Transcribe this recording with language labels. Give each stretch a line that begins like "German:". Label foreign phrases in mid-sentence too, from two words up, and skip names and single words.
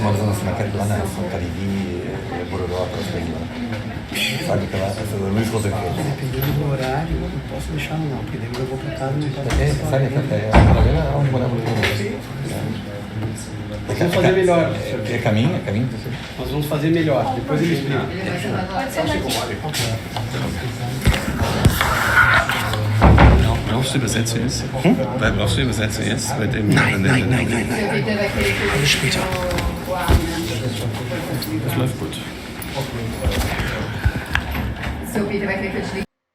Portuguese: Uma zona assim, lá na Cariri, Bororó, aquelas coisas lá. Sabe que lá, essa Luiz Rosenfeld. Dependendo do horário, eu não posso deixar não, porque daí eu vou pra casa e não posso. Sabe, onde morava no Vamos fazer melhor. É caminho? Nós vamos fazer melhor, depois ele explica. Ele vai sentar do lado.
German: Brauchst du Übersetzer jetzt? Weil brauchst du Übersetzer jetzt? Nein.
Portuguese: Seu Peter vai querer que eu explique o ar, né?
German: Das läuft gut.
Portuguese: Seu Peter vai querer que eu desligue